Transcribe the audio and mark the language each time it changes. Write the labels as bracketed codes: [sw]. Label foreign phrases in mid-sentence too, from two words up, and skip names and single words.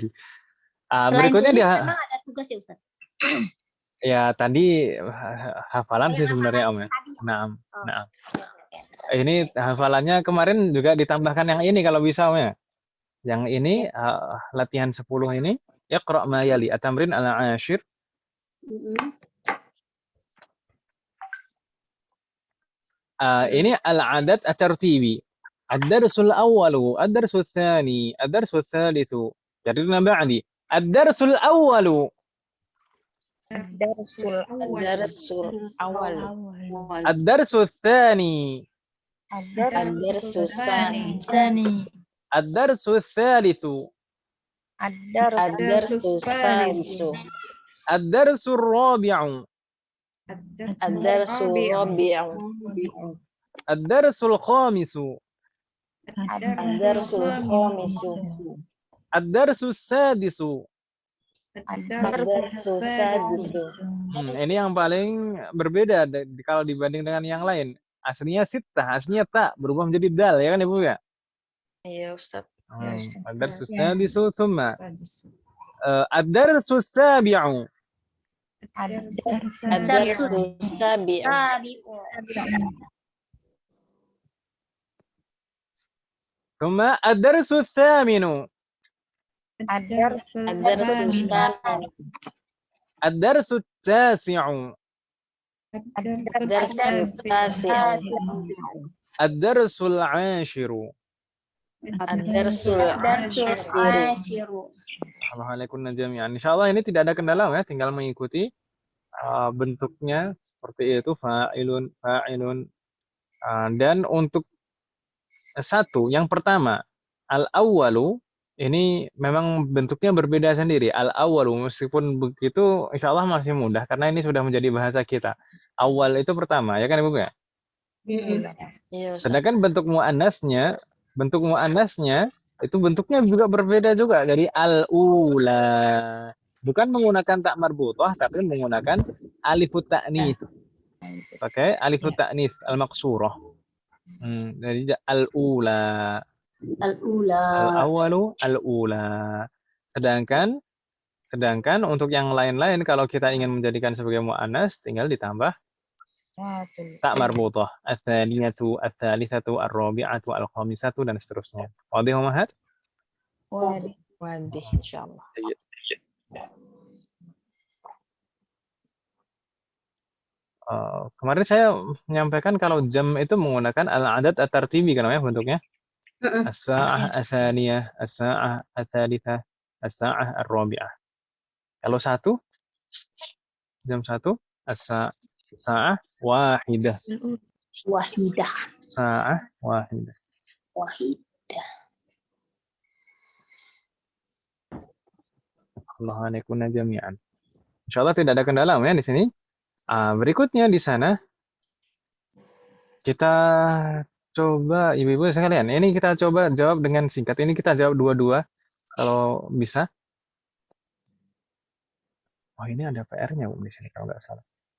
[id] Selain Berikutnya tulis dia. memang ada tugas ya Ustadz? Ya tadi hafalan sih sebenarnya Om ya. Nah. Ini hafalannya kemarin juga ditambahkan yang ini kalau bisa Om ya. Yang ini latihan 10 ini. [ar] اقرأ ما يلي التمرين العاشر. Ini العدد الترتيبي. الدرس الأول، الدرس الثاني، الدرس الثالث. جريرنا بعدي. الدرس الأول. الدرس الأول. الدرس الثاني. الدرس الثاني. الدرس الثالث. الدرس الثالث. الدرس الرابع. الدرس الرابع. الدرس الخامس. الدرس الخامس. الدرس السادس. الدرس السادس. [id] Ini yang paling berbeda kalau dibanding dengan yang lain. Aslinya sittah, aslinya tak berubah menjadi dal ya kan Ibu ya? Iya Ustaz. [ar] الدرس السادس ثم الدرس السابع. الدرس السابع. ثم الدرس الثامن. الدرس الثامن. الدرس التاسع. الدرس التاسع. الدرس العاشر. الدرس العاشر. الحمد لله جميعا. [id] Insyaallah ini tidak ada kendala ya, tinggal mengikuti bentuknya seperti itu fa'ilun. Dan untuk satu yang pertama al-awwalu ini memang bentuknya berbeda sendiri. Al-awwalu meskipun begitu insyaallah masih mudah karena ini sudah menjadi bahasa kita. Awal itu pertama ya kan Ibu ya? Iya Ustaz. Sedangkan bentuk muannasnya itu bentuknya juga berbeda juga dari al-ula. Bukan menggunakan [ar] تاء مربوطة [id] tapi menggunakan [ar] ألف التأنيث. [id] Pakai [ar] ألف التأنيث المقصورة. Jadi الأولى. الأول الأولى. [id] Sedangkan untuk yang lain-lain kalau kita ingin menjadikan sebagai muannas tinggal ditambah [ar] تاء مربوطة. الثانية، الثالثة، الرابعة، الخامسة [id] dan seterusnya. [ar] واضح أمهات? واضح إن شاء الله. [id] Kemarin saya menyampaikan kalau jam itu menggunakan [ar] العدد الترتيبي [id] kan ya bentuknya. [ar] الساعة الثانية، الساعة الثالثة، الساعة الرابعة. [id] Kalau satu jam 1 [ar] الساعة واحدة. ساعة واحدة. الله عليكم جميعا. [id] Insyaallah tidak ada kendala ya di sini. Berikutnya di sana kita coba ibu-ibu sekalian. Ini kita coba jawab dengan singkat. Ini kita jawab dua-dua kalau bisa. Oh ini ada PR-nya di sini kalau nggak salah.